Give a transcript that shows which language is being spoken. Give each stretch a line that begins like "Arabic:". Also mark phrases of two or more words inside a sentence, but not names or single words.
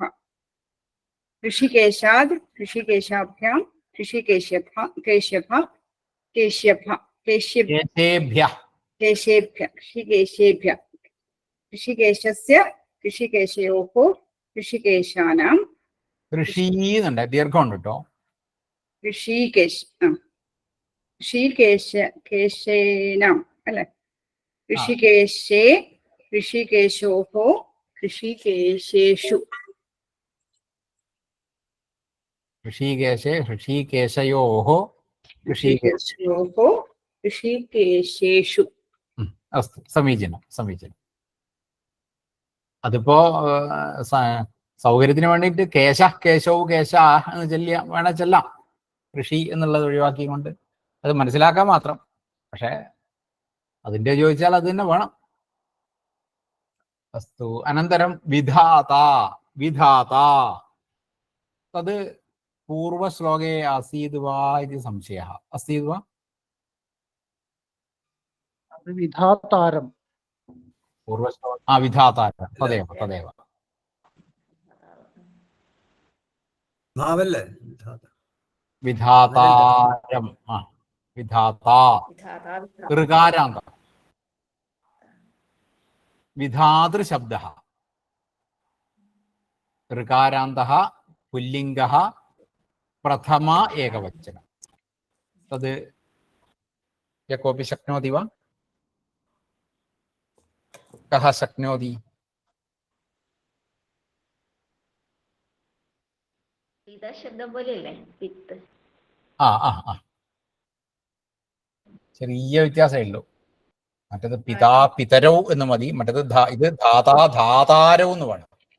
Sanskrit: ऋषिकेशाद्, ऋषिकेशाभ्यां, ऋषिकेशेभ्यः, केशेभ्यः, ऋषिकेशेभ्यः। ऋषिकेशस्य, ऋषिकेशयोः, ऋषिकेशानां।
Malayalam: ഋഷീന്നുണ്ട്, ദീർഘമുണ്ട് കേട്ടോ. ഋഷിकेशेनाम् അല്ലെ?
Sanskrit: ഋഷിकेशे, ऋषिकेशोः, ऋषिकेशेषु। ഋഷീകേശേ, ഋഷീകേശയോः, ऋषिकेशेषु. अस्तु, समीचीनं.
Malayalam: അതിപ്പോ സൗകര്യത്തിന് വേണ്ടിയിട്ട് കേശ, കേശവും, കേശ എന്ന് ചെല്ലാം. ഋഷി എന്നുള്ളത് ഒഴിവാക്കിക്കൊണ്ട് അത് മനസ്സിലാക്കാൻ മാത്രം. പക്ഷെ അതിൻ്റെ ചോദിച്ചാൽ അത് തന്നെ വേണം.
Sanskrit: അസ്തു, അനന്തരം വിധാത. തത് പൂർവശ്ലോകേ ആസീത് വാ ഇതി സംശയः अस्ति वा? विधातारं। पूर्वश्लोक विधातारं, तदेव. विधातारं, विधाता ऋकारान्त. विधातृशब्दः ऋकारान्तः पुल्लिङ्गः प्रथमा एकवचनं। तद् यः कोऽपि शक्नोति वा? कः शक्नोति?
Malayalam: ശബ്ദം പോലെയല്ലേ പിത്ത്? ചെറിയ വ്യത്യാസമേ ഉള്ളൂ. മറ്റേത്
Sanskrit: പിതാ, പിതരൗ
Malayalam: എന്ന് മതി. മറ്റേത് ഇത്
Sanskrit: ധാതാ, ധാതാരൗ
Malayalam: എന്ന് വേണം.